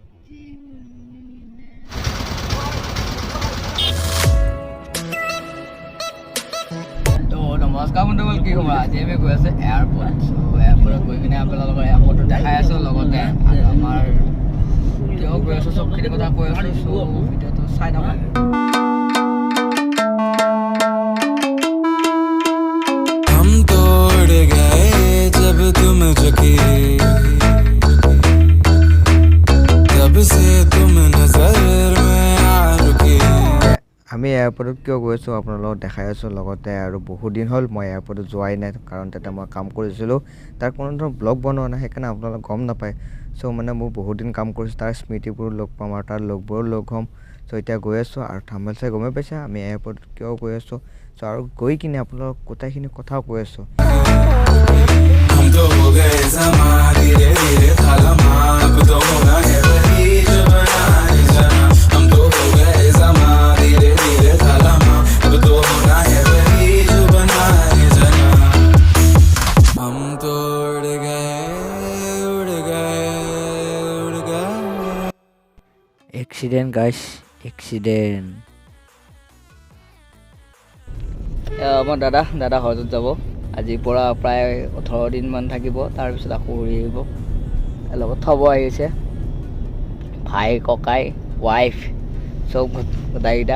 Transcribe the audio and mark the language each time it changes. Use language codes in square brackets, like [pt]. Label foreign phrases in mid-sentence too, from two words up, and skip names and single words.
[as] নমস্কাৰ বন্ধুসকল, কি খবৰ? আজি আমি গৈ আছোঁ এয়াৰপৰ্ট। এয়াৰপৰ্টত গৈ কিনে আপোনালোকৰ এয়াৰপৰ্টটো দেখাই আছোঁ, লগতে আমাৰ কিয় গৈ আছোঁ চবখিনি কথা কৈ আছোঁ। ভিডিঅ'টো চাই থাকক। [hi] हम तोड़ गए जब तुम झुकी तब से तुम नजर में आ रुकी [as] আমি এয়াৰপৰ্টত কিয় গৈ আছোঁ আপোনালোকক দেখাই আছোঁ, লগতে আৰু বহুত দিন হ'ল মই এয়াৰপৰ্টত যোৱাই নাই, কাৰণ তাতে মই কাম কৰিছিলোঁ। তাৰ কোনো ধৰণৰ ব্লগ বনোৱা নাই, সেইকাৰণে আপোনালোকে গম নাপায়। চ' মানে মোৰ বহুত দিন কাম কৰিছোঁ, তাৰ স্মৃতিবোৰ লগ পাম আৰু তাৰ লগবোৰো লগ হ'ম। চ' এতিয়া গৈ আছোঁ আৰু থাম্বনেল চাই গমেই পাইছে আমি এয়াৰপৰ্টত কিয় গৈ আছোঁ। চ' আৰু গৈ কিনে আপোনালোকক গোটেইখিনি কথাও কৈ আছোঁ। [hi] हम तो हो गए जमा धीरे धीरे थालमा अब तो होना है वही जो बनाए जाना हम तो हो गए जमा धीरे धीरे थालमा अब तो होना है वही जो बनाए जाना हम तो उड़ गए उड़ गए उड़ गए [en] Accident guys, accident. [as] আমাৰ দাদা হজত যাব। আজিৰ পৰা প্ৰায় 18 দিনমান থাকিব, তাৰপিছত আকৌ ঘূৰি আহিব। লগত থ'ব আহিছে ভাই, ককাই, ৱাইফ, চব গোটাইকেইটা।